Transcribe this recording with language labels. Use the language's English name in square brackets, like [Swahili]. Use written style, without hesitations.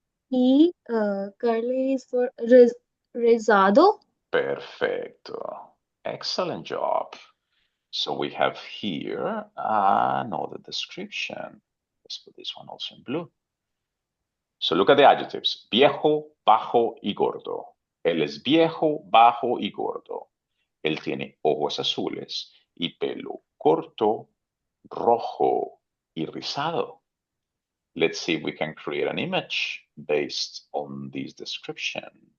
[English] Y curly is for rezado. Perfecto. Excellent job. So we have here another description. Let's put this one also in blue. So look at the adjectives. [Spanish] Viejo, bajo y gordo. Él es viejo, bajo y gordo. Él tiene ojos azules y pelo corto, rojo y rizado. [English] Let's see if we can create an image based on this description.